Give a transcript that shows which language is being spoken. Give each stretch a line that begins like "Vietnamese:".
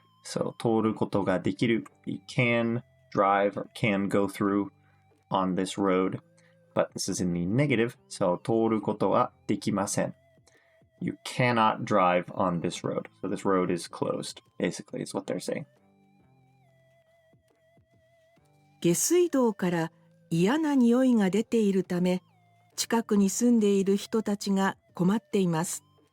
English: So
Japanese: 通ることができる
English: you can drive or can go through on this road. But this is in the negative.
Japanese: So 通ることはできません.
English: You cannot drive on this road. So this road is closed, basically, is what they're saying.
Japanese: 下水道から嫌な匂いが出ているため、近くに住んでいる人たちが困っています。